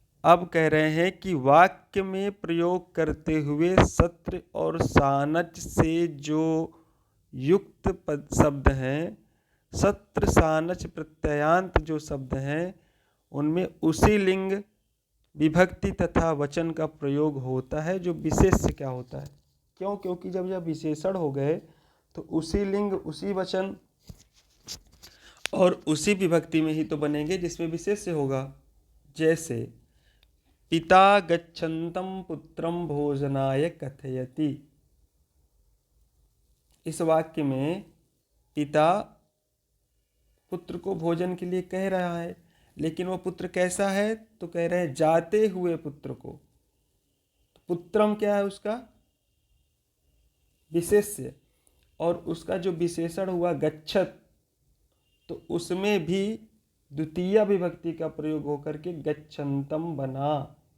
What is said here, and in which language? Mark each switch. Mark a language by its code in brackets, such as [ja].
[hi] अब कह रहे हैं कि वाक्य में प्रयोग करते हुए सत्र और सानच से जो युक्त पद शब्द हैं, सत्र सानच प्रत्ययांत जो शब्द हैं, उनमें उसी लिंग, विभक्ति तथा वचन का प्रयोग होता है जो विशेष से क्या होता है। क्यों? क्योंकि जब यह विशेषण हो गए तो उसी लिंग, उसी वचन और उसी विभक्ति में ही तो बनेंगे जिसमें विशेष से होगा। [sa] जैसे पिता गच्छन्तं पुत्रं भोजनाय कथयति। [hi] इस वाक्य में पिता पुत्र को भोजन के लिए कह रहा है, लेकिन वो पुत्र कैसा है तो कह रहे हैं जाते हुए पुत्र को। तो पुत्रम क्या है, उसका विशेष्य, और उसका जो विशेषण हुआ गच्छत, तो उसमें भी द्वितीय विभक्ति का प्रयोग होकर के गच्छन्तम बना।